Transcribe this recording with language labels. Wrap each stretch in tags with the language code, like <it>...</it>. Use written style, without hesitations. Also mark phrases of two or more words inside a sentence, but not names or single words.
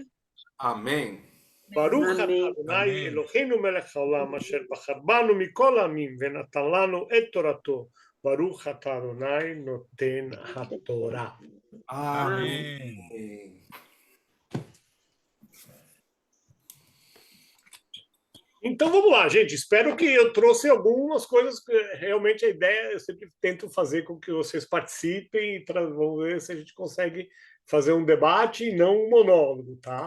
<pt>Amém.</pt> <he>ברוך אתה אדוני אלוהינו מלך העולם אשר בחר בנו מכל העמים ונתן לנו את תורתו. ברוך אתה אדוני נותן התורה.</he> <pt>Amém. Então vamos lá, gente. Espero que eu trouxe algumas coisas que realmente a ideia eu sempre tento fazer com que vocês participem e vamos ver se a gente consegue fazer um debate e não um monólogo, tá?</pt>